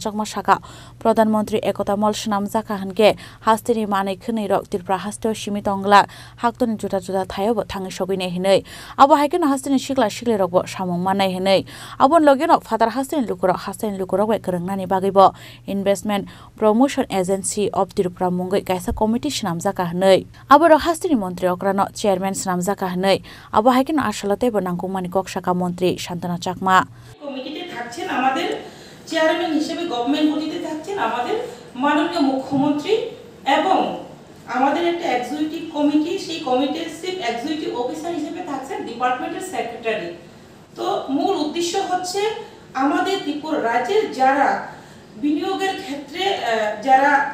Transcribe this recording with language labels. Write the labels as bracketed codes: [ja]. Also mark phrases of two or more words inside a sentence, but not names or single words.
[trp] Chakma Shaka Pradhanmantri Ekota Malls Namjaka Hanke Hastini Mane Khni Rok Tirpra Hasto Shimitongla Haktoni Juta Juta Thayobo Thangi Shogine Hinei Abo haikena Hastini Shikla Shikle Rokbo Samung Manai Hinei Abon Logeno Father Hastini Lukurok Wekrngnani Bagibo Investment Promotion Agency of Tirpra Mungai Kaisa Committee Namjaka Hinei Abo Hastini Mantri Okrano Chairman Namjaka Hinei Abo haikena Ashalate Bonangkumani Kok Shaka Mantri Shantana Chakma [bn] কমিটিতে থাকছেন আমাদের চেয়ারম্যান হিসেবে গভর্নমেন্ট বডিতে থাকছেন আমাদের মাননীয় মুখ্যমন্ত্রী এবং আমাদের একটা [en] executive committee [bn] সেই কমিটির [en] chief executive officer [bn] হিসেবে থাকছেন ডিপার্টমেন্টের সেক্রেটারি তো মূল উদ্দেশ্য হচ্ছে আমাদের ত্রিপুরা রাজ্যের যারা বিনিয়োগের ক্ষেত্রে যারা